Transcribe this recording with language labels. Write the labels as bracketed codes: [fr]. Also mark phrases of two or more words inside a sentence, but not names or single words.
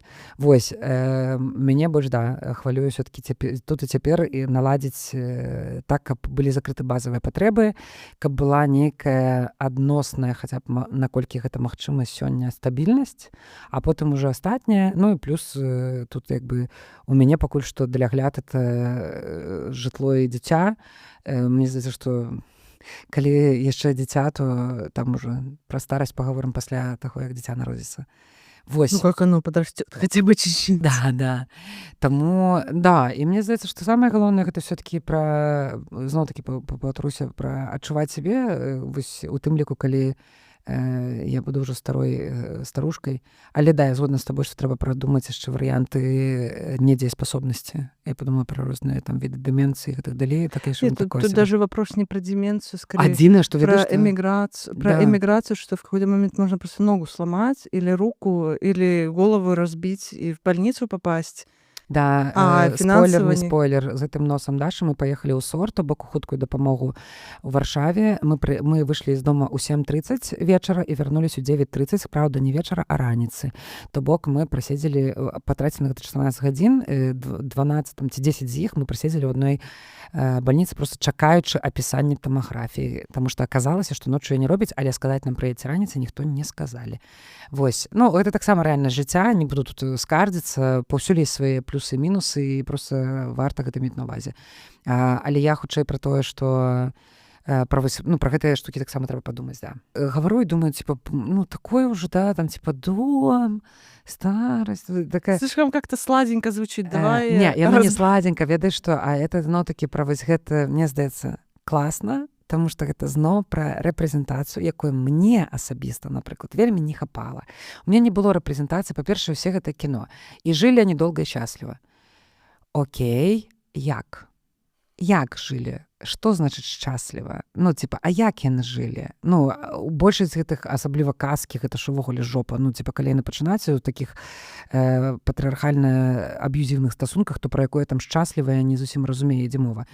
[be] Вось, мяне больш, хвалюе ўсё-таки тут і цяпер і наладзіць так, каб былі закрыты базавыя патрэбы, каб была нейкая адносная, хаця б наколькі гэта магчыма сёння стабільнасць, а потым уже астатняе, ну, і плюс тут як бы у мяне пакуль што для гляд это жытло і дзіця. Мне здаецца, што калі яшчэ дзіця, то там уже пра старасць паговорым пасля таго, як дзіця народзіцца. Вось. Ну, [ru] как оно подрастет, хотя бы чуть-чуть. Да. [be] Таму, і мне здаецца, што самае галоўнае гэта ўсё-таки зноў-такі паўтаруся пра адчуваць сябе вось у тым ліку, калі я буду ўжо старушкай. Але я згодна з табой, што трэба прадумаць яшчэ варыянты недзееспасобнасці. Я подумала пра розныя там віды деменцыі і гэтак далей. [ru] Нет, тут даже вопрос не про деменцию, скорее [be] адзінае, што [ru] про эмиграцию. Про эмиграцию, что в какой-то момент можно просто ногу сломать или руку, или голову разбить и в больницу попасть. [be] Спойлер, не спойлер, з гэтым носам Дашы мы паехалі ў СОР, то бок у хуткую дапамогу у Варшаве. Мы выйшлі з дома ў 7:30 вечара і вярнуліся ў 9:30, праўда, не вечара, а раніцы. То бок мы праседзелі, патрацілі на гэта 16 гадзін, 12 там, ці 10 з іх мы праседзелі ў адной больніцы, просто чакаючы апісання томаграфіі, таму што аказалася, што ноччу не робяць, але сказаць нам прыедзьце раніцы ніхто не сказалі. Вось, ну, гэта таксама рэальнае жыцця, не буду тут скардзіцца, паўсюль ёсць свае плюсы і мінусы, і проста варта гэта мець на ўвазе. Але я хутчэй пра тое, што пра гэтыя штукі таксама трэба падумаць, Гавару і думаю, такое ўжо, там, [ru] дом, старость, такая... Слишком как-то сладенько звучит, давай... [be] Не, яно не сладенько, ведаеш што, а это, такі пра вось гэта, мне здаецца, класна, таму што гэта зноў пра рэпрэзентацыю, якой мне асабіста, напрыклад, вельмі не хапала. У мяне не было рэпрэзентацыі, па-першае, усе гэта кіно. І жылі они долга і шчасліва. Окей, як? Як жылі? Што значыць шчасліва? А як яны жылі? Большасць гэтых, асабліва казкі, гэта ж увогуле жопа. Калі яны пачынаюць у такіх патрыархальна аб'юзіўных стасунках, то пра якое там шчасліва я не зусім разумею, ідзе мова.